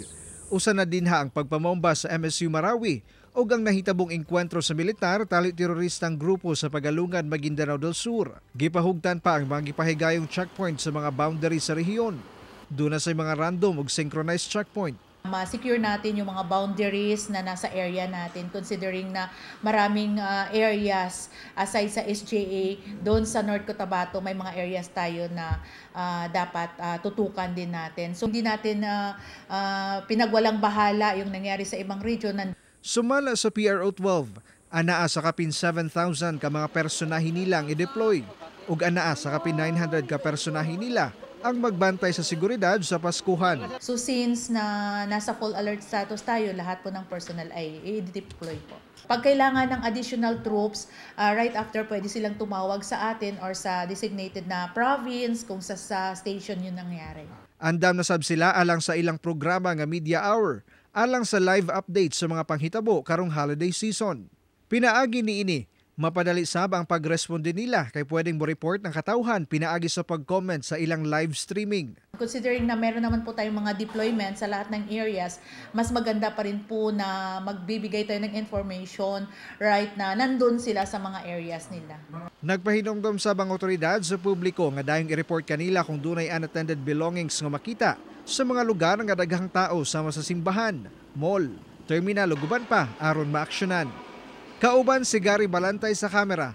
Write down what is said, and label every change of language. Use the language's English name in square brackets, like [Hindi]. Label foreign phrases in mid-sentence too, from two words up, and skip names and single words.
[Cebuano] Usa na dinha ang pagpamomba sa MSU Marawi ug ang nahitabong engkwentro sa militar tali teroristang grupo sa Pagalungan, Maguindanao del Sur. Gipahugtan pa ang mga gipahigayong checkpoint sa mga boundary sa rehiyon. Doon na sa mga random ug [English] synchronized checkpoint. [Filipino] Ma-secure natin yung mga boundaries na nasa area natin considering na maraming areas aside sa SJA, doon sa North Cotabato may mga areas tayo na dapat tutukan din natin. So hindi natin pinagwalang bahala yung nangyari sa ibang region. [Cebuano] Sumala sa PRO 12, anaa sa kapin 7,000 ka mga personahe nila ang i-deploy ug anaa sa kapin 900 ka personahe nila ang magbantay sa seguridad sa Paskuhan. [Filipino] So since na nasa [English] full alert status [Filipino] tayo, lahat po ng personnel ay i-deploy po. Pag kailangan ng [English] additional troops, right after [Filipino] pwede silang tumawag sa atin or sa designated na province kung sa station yun nangyari. [Cebuano] Andam na sab sila alang sa ilang programa nga [English] media hour, [Cebuano] alang sa [English] live updates [Cebuano] sa mga panghitabo karong [English] holiday season. [Cebuano] Pinaagi niini, mapadali sab ang pagresponde nila kay pwedeng mo-report ng katawhan pinaagi sa pag-comment sa ilang [English] live streaming. [Filipino] Considering na meron naman po tayong mga deployment sa lahat ng areas, mas maganda pa rin po na magbibigay tayo ng information right na nandun sila sa mga areas nila. [Cebuano] Nagpahinumdum sa bang otoridad sa publiko nga dayong i-report kanila kung dunay [English] unattended belongings [Cebuano] nga makita sa mga lugar nga daghang tao sama sa simbahan, mall, terminal ug uban pa aron maaksyonan. Kauban si Gary Balantay sa kamera.